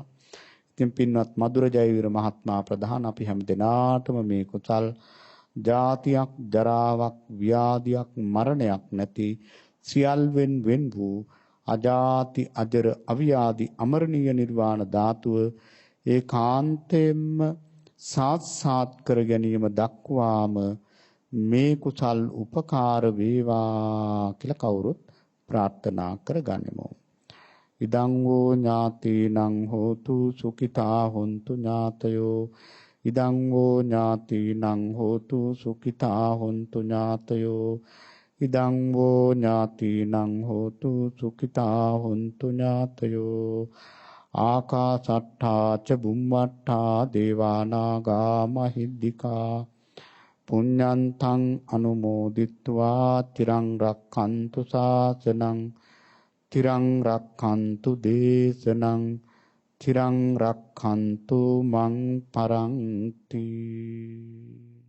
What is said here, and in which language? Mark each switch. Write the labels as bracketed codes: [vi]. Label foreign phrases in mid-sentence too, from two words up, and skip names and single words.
[si] ඉතින් පින්වත් මధుර ජයවීර මහත්මයා ප්‍රධාන අපි හැම දිනාටම මේ කුසල් ජාතියක් ජරාවක් ව්‍යාධියක් මරණයක් නැති සියල්වෙන් වෙන් වූ අජාති අජර අවියාදි අමරණීය නිර්වාණ ධාතුව ඒකාන්තයෙන්ම සාත්සාත් කර ගැනීම දක්වාම මේ කුසල් උපකාර වේවා කියලා කවුරුත් ප්‍රාර්ථනා කරගනිමු. [pi] ඉදං වූ ඥාතිනං හෝතු සුඛිතා හොන්තු ඥාතයෝ ඉදං වූ ඥාතිනං හෝතු සුඛිතා හොන්තු ඥාතයෝ ඉදං වූ ඥාතිනං හෝතු සුඛිතා හොන්තු ඥාතයෝ ආකාසට්ඨා ච බුම්මට්ඨා දේවානාගා මහිද්దికා පුඤ්ඤන්තං අනුමෝදිත්වා තිරං රක්ඛන්තු ශාසනං තිරං රක්ඛන්තු දේශනං තිරං රක්ඛන්තු මං පරන්ති